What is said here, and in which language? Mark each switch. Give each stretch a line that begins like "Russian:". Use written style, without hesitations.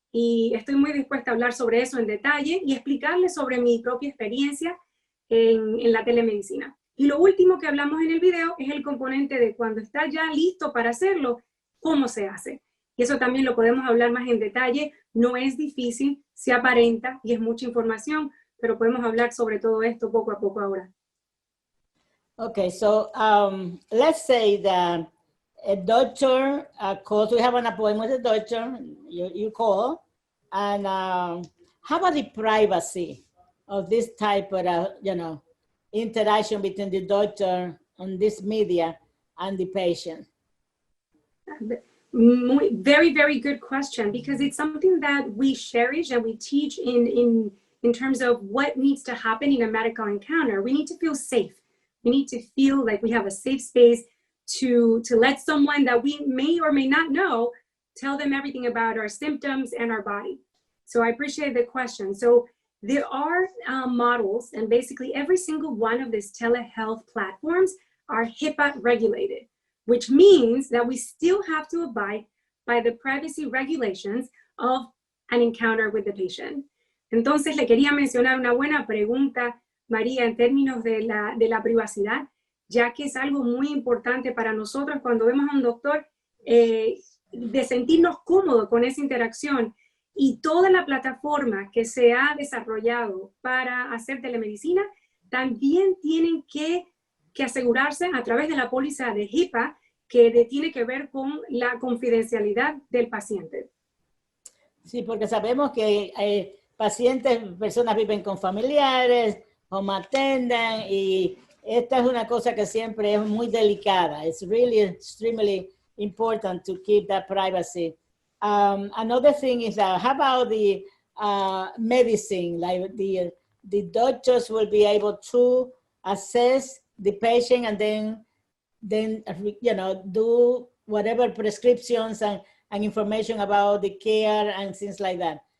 Spanish: y estoy muy dispuesta a hablar sobre eso en detalle y explicarles sobre mi propia experiencia en la telemedicina. Y lo último que hablamos en el video es el componente de cuando está ya listo para hacerlo, cómo se hace. Y eso también lo podemos hablar más en detalle. No es difícil, se aparenta y es mucha información, pero podemos hablar sobre todo esto poco a poco ahora.
English: Okay, so let's say that a doctor calls, we have an appointment with a doctor, you call, and how about the privacy of this type of, interaction between the doctor on this media and the patient? Very, very good question, because it's something that we cherish and we teach in terms of what needs to happen in a medical encounter. We need to feel safe. We need to feel like we have a safe space to let someone that we may or may not know tell them everything about our symptoms and our body. So I appreciate the question. So there are models, and basically every single one of these telehealth platforms are HIPAA regulated, which means that we still have to abide by the privacy regulations of an encounter with the patient.
Spanish: Entonces le quería mencionar una buena pregunta, María, en términos de la privacidad, ya que es algo muy importante para nosotros cuando vemos a un doctor, de sentirnos cómodos con esa interacción. Y toda la plataforma que se ha desarrollado para hacer telemedicina también tienen que asegurarse a través de la póliza de HIPAA que tiene que ver con la confidencialidad del paciente. Sí, porque sabemos que pacientes, personas viven con familiares,
English: home attendant,
Spanish: y esta es una cosa que siempre es muy delicada.
English: It's really extremely important to keep that privacy. Another thing is, how about the medicine? Like the doctors will be able to assess the patient and then do whatever prescriptions and information about the care and things like that.